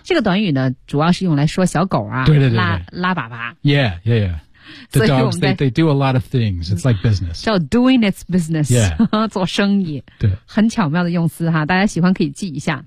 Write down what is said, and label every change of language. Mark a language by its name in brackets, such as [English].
[Chinese] 这个短语呢，主要是用来说小狗啊，对对对对拉粑粑。 [English] Yeah, yeah, yeah. The dogs, they do a lot of things. It's like business. 叫 doing its business. Yeah. [Chinese] 做生意。对。很巧妙的用词哈大家喜欢可以记一下。